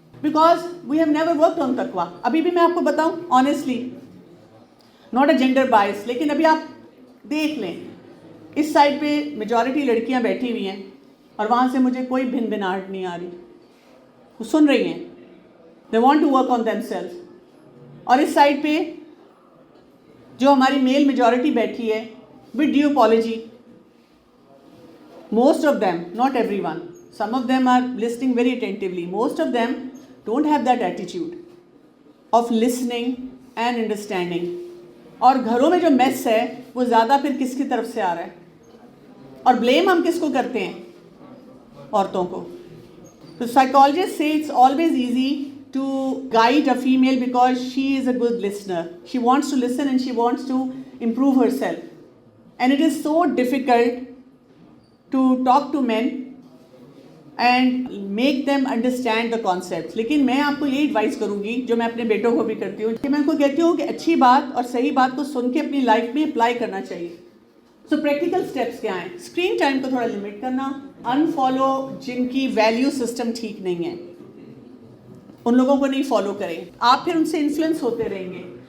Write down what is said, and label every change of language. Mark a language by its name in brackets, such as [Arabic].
[English] Because we have never worked on تقویٰ. [Urdu] ابھی بھی میں آپ کو بتاؤں honestly, not a gender bias, لیکن ابھی آپ دیکھ لیں اس سائڈ پہ میجورٹی لڑکیاں بیٹھی ہوئی ہیں اور وہاں سے مجھے کوئی بھنبھناہٹ نہیں آ رہی, وہ سن رہی ہیں, [English] They want to work on themself. [Urdu] اور اس سائڈ پہ جو ہماری میل میجورٹی بیٹھی ہے [English] With due apology, most of them, not everyone, some of them are listening very attentively, most of them don't have that attitude of listening and understanding. [Urdu] اور گھروں میں جو میس ہے وہ زیادہ پھر کس کی طرف سے آ رہا ہے, اور بلیم ہم کس کو کرتے ہیں, عورتوں کو. [English] تو psychologists say it's always easy to guide a female because she is a good listener. She wants to listen and she wants to improve herself. And it is so difficult to talk to men and make them understand the concepts. [Urdu] لیکن میں آپ کو یہ advise کروں گی جو میں اپنے بیٹوں کو بھی کرتی ہوں, کہ میں ان کو کہتی ہوں کہ اچھی بات اور صحیح بات کو سن کے اپنی لائف میں اپلائی کرنا چاہیے. سو پریکٹیکل اسٹیپس کیا ہیں؟ اسکرین ٹائم کو تھوڑا لمٹ کرنا, ان فالو جن کی ویلیو سسٹم ٹھیک نہیں ہے ان لوگوں کو نہیں فالو کریں, آپ پھر ان سے انفلوئنس ہوتے رہیں گے.